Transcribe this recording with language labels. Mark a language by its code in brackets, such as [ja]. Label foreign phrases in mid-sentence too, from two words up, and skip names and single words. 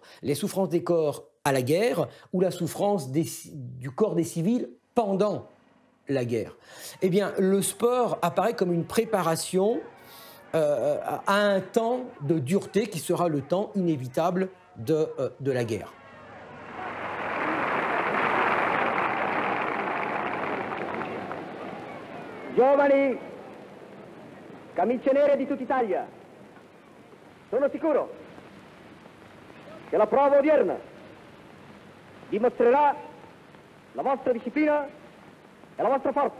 [fr] Les souffrances des corps à la guerre ou la souffrance du corps des civils pendant la guerre. Eh bien, le sport apparaît comme une préparation à un temps de dureté qui sera le temps inévitable de la guerre. [it] Giovani, camicie nere di tutta Italia, sono sicuro che la prova odierna dimostrerà la vostra disciplina e la vostra forza.